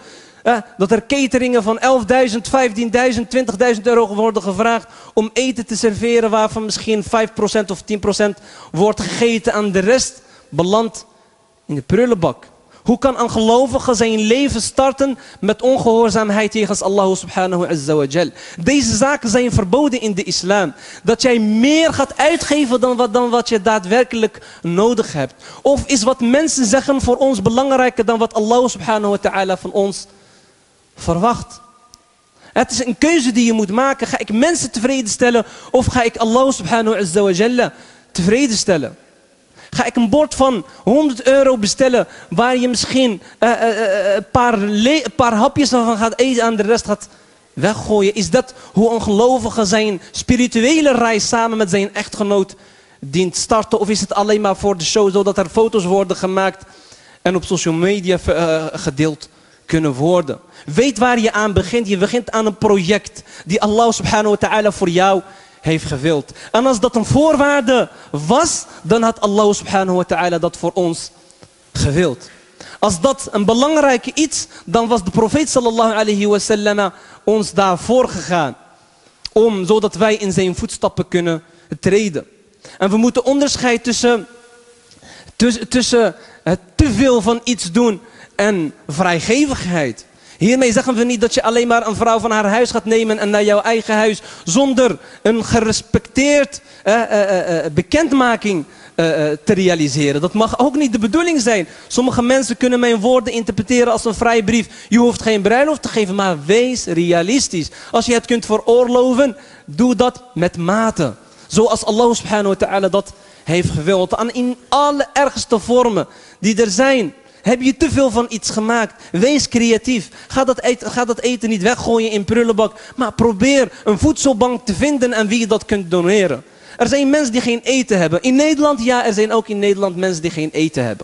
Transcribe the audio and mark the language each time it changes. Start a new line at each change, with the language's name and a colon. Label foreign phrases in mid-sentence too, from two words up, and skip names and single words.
Dutch: Dat er cateringen van 11.000, 15.000, €20.000 worden gevraagd om eten te serveren waarvan misschien 5% of 10% wordt gegeten en de rest belandt in de prullenbak. Hoe kan een gelovige zijn leven starten met ongehoorzaamheid tegen
Arabic: الله سبحانه وتعالى?
Dutch: Deze zaken zijn verboden in de islam. Dat jij meer gaat uitgeven dan wat je daadwerkelijk nodig hebt. Of is wat mensen zeggen voor ons belangrijker dan wat
Arabic: الله سبحانه وتعالى
Dutch: van ons verwacht? Het is een keuze die je moet maken. Ga ik mensen tevreden stellen of ga ik
Arabic: الله سبحانه وتعالى
Dutch: tevreden stellen? Ga ik een bord van 100 euro bestellen waar je misschien een paar hapjes van gaat eten en de rest gaat weggooien? Is dat hoe een gelovige zijn spirituele reis samen met zijn echtgenoot dient starten? Of is het alleen maar voor de show, zodat er foto's worden gemaakt en op
English: social media
Dutch: gedeeld kunnen worden? Weet waar je aan begint. Je begint aan een project die
Arabic: الله سبحانه وتعالى
Dutch: voor jou heeft gewild. En als dat een voorwaarde was, dan had
Arabic: الله سبحانه وتعالى
Dutch: dat voor ons gewild. Als dat een belangrijke iets, dan was de profeet
Arabic: صلى الله عليه وسلم
Dutch: ons daarvoor gegaan. Zodat wij in zijn voetstappen kunnen treden. En we moeten onderscheid tussen het te veel van iets doen en vrijgevigheid. Hiermee zeggen we niet dat je alleen maar een vrouw van haar huis gaat nemen en naar jouw eigen huis zonder een gerespecteerd bekendmaking te realiseren. Dat mag ook niet de bedoeling zijn. Sommige mensen kunnen mijn woorden interpreteren als een vrijbrief. Je hoeft geen bruiloft te geven, maar wees realistisch. Als je het kunt veroorloven, doe dat met mate. Zoals
Arabic: الله سبحانه وتعالى
Dutch: dat heeft gewild. En in alle ergste vormen die er zijn. Heb je te veel van iets gemaakt? Wees creatief. Ga dat eten niet weggooien in prullenbak. Maar probeer een voedselbank te vinden en wie je dat kunt doneren. Er zijn mensen die geen eten hebben. In Nederland, ja, er zijn ook in Nederland mensen die geen eten hebben.